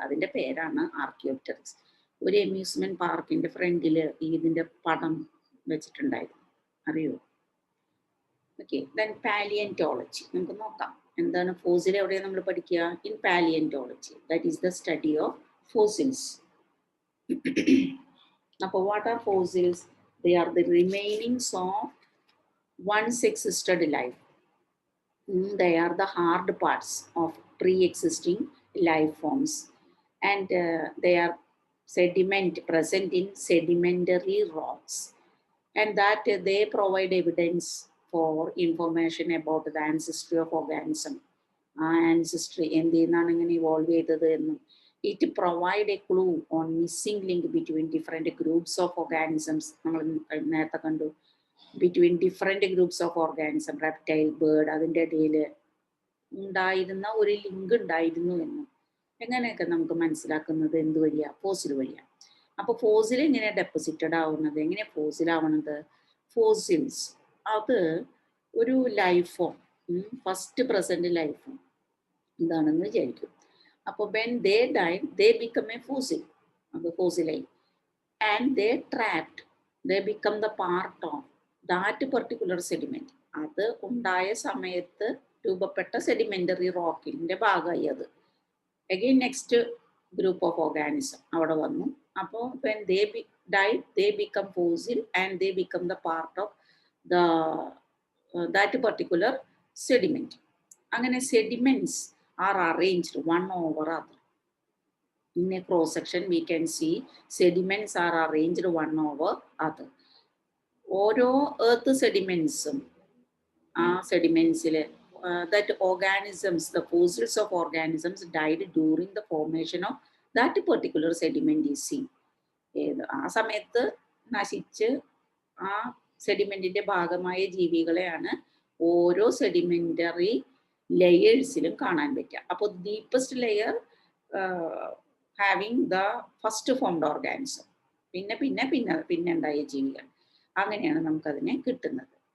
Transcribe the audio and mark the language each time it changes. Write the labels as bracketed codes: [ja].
[ml] അതിൻ്റെ പേരാണ് ആർക്കിയോപ്റ്ററിക്സ്. ഒരു അമ്യൂസ്മെൻറ്റ് പാർക്കിൻ്റെ ഫ്രണ്ടിൽ ഇതിൻ്റെ പടം വെച്ചിട്ടുണ്ടായിരുന്നു, അറിയോ? [en] okay, then [ml] പാലിയന്റോളജി നമുക്ക് നോക്കാം. എന്താണ് ഫോസിൽ? എവിടെയാണ് നമ്മൾ പഠിക്കുക? [en] In palaeontology, that is the study of fossils. അപ്പോൾ what are fossils? They are the remainings of once existed life. They are the hard parts of pre-existing life forms, and they are sediment present in sedimentary rocks, and that they provide evidence for information about the ancestry of organism. Ancestry [ml] എന്തിനാണ് ഇങ്ങനെ evolve ചെയ്തത് എന്നും, [en] it provide a clue on missing link between different groups of organisms. [ml] നമ്മൾ നേരത്തെ കണ്ടു, [en] between different groups of organism, [ml] reptile, bird, അതിൻ്റെ ഇടയിൽ ഉണ്ടായിരുന്ന ഒരു ലിങ്ക് ഉണ്ടായിരുന്നു എന്നും എങ്ങനെയൊക്കെ നമുക്ക് മനസ്സിലാക്കുന്നത് എന്ത് വഴിയാണ്? ഫോസിൽ വഴിയാണ്. അപ്പോൾ ഫോസിൽ എങ്ങനെയാണ് ഡെപ്പോസിറ്റഡ് ആവുന്നത്? എങ്ങനെയാണ് ഫോസിൽ ആവുന്നത്? ഫോസിൽസ് അത് ഒരു life form, [en] first present life form [ml] ഇതാണെന്ന് വിചാരിക്കും. [en] അപ്പോൾ when they died they become a fossil, [ml] അത് ഫോസിലായി. [en] And they trapped, they become the part of that particular sediment. [ml] അത് ഉണ്ടായ സമയത്ത് രൂപപ്പെട്ട സെഡിമെൻ്ററി റോക്കിൻ്റെ ഭാഗമായി അത്. [en] again next group of organism [ml] അവിടെ വന്നു. [en] അപ്പോൾ when they died they become fossil and they become the part of the that particular sediment. അങ്ങനെ sediments are arranged one over other. In a cross section we can see sediments are arranged one over other. [ml] ഓരോ earth സെഡിമെൻറ്റ്സും ആ സെഡിമെൻറ്റ്സിൽ [en] that organisms, the fossils of organisms died during the formation of that particular sediment is seen. [ml] ആ സമയത്ത് നശിച്ച് ആ സെഡിമെൻറ്റിൻ്റെ ഭാഗമായ ജീവികളെയാണ് ഓരോ sedimentary ലെയേഴ്സിലും കാണാൻ പറ്റുക. അപ്പോൾ [en] deepest layer having the first formed organism, [ml] പിന്നെ പിന്നെ പിന്നെ പിന്നെ ഉണ്ടായ ജീവികൾ, അങ്ങനെയാണ് നമുക്കതിനെ കിട്ടുന്നത്.